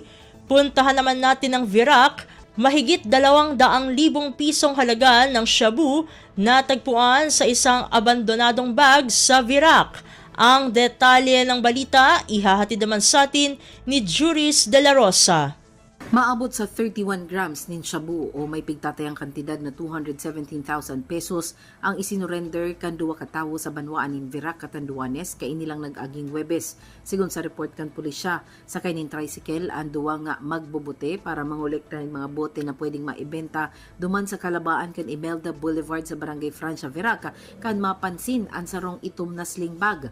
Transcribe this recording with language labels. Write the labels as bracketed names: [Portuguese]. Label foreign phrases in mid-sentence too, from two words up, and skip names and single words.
[Filipino] Puntahan naman natin ang Virac. Mahigit 200,000 pisong halaga ng shabu na tagpuan sa isang abandonadong bag sa Virac. Ang detalye ng balita ihahatid naman sa atin ni Juris de la Rosa. [Bikol] Maabot sa 31 grams nin shabu o may pigtatayang kantidad na 217,000 pesos ang isinorender kan duwa ka tawo sa banwaan nin Virac, Catanduanes kay inilang nag-aging Webes. Sigon sa report kan pulisya, sakay nin tricycle ang duwa nga magbubute para mangolekta [Filipino] ng mga bote na pwedeng maibenta [Bikol] duman sa kalabaan kan Imelda Boulevard sa Barangay Francia, Virac kan mapansin ang sarong itom na sling bag.